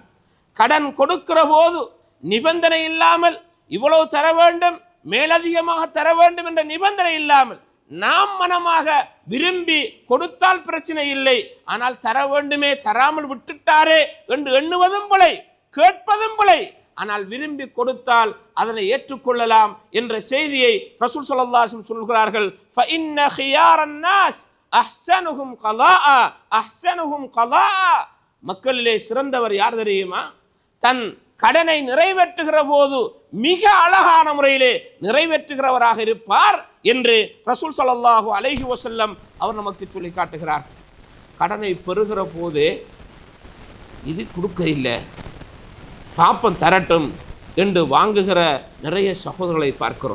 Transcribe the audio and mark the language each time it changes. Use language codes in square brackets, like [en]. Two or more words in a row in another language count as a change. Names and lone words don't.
[ta] கடன் கொடுக்கிற போது நிபந்தனை இல்லாமல் இவ்வளவு தர வேண்டும், மேலதிகமாக தர வேண்டும் என்ற நிபந்தனை இல்லாமல் நாம் மனமாக விரும்பி கொடுத்தால் பிரச்சனை இல்லை, ஆனால் தர வேண்டுமே தராமல் விட்டுட்டாரே என்று எண்ணுவதும் பிழை, கேட்பதும் பிழை. ஆனால் விரும்பி கொடுத்தால் அதனை ஏற்றுக்கொள்ளலாம் என்ற செய்தியை [ar] رسول صلى الله عليه وسلم [ta] சொல்கிறார்கள். [ar] فإن خيار الناس احسنهم قضاء احسنهم قضاء. [ta] மக்களிலே சிறந்தவர் யார் தெரியுமா? தன் கடனை நிறைவேற்றுகிற போது மிக அழகான முறையிலே நிறைவேற்றுகிறவராக இருப்பார் என்று [ar] رسول صلى الله عليه وسلم [ta] அவர் நமக்கு சொல்லி காட்டுகிறார். கடனை பெறுகிற போதே இது கொடுக்க இல்லை, பாப்பம் தரட்டும் என்று வாங்குகிற நிறைய சகோதரர்களை பார்க்கிறோம்.